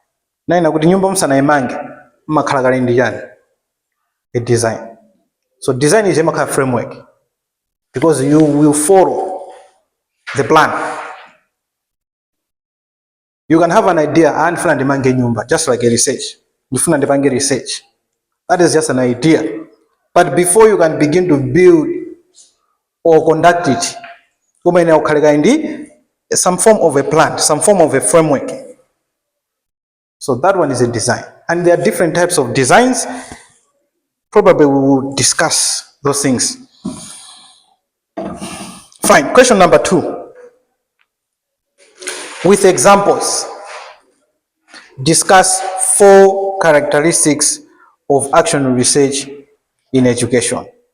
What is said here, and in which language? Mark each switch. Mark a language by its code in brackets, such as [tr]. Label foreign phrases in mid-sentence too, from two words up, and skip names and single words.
[en] A design. So design is a framework because you will follow the plan. You can have an idea and find the nyumba just like a research. [ny] ndifuna ndipange [en] research. That is just an idea. But before you can begin to build or conduct it, [ny] umaine ukhaleka ndi [en] some form of a plan, some form of a framework. So that one is a design. And there are different types of designs. Probably we will discuss those things. Fine. Question number 2. With examples, discuss 4 characteristics of action research in education.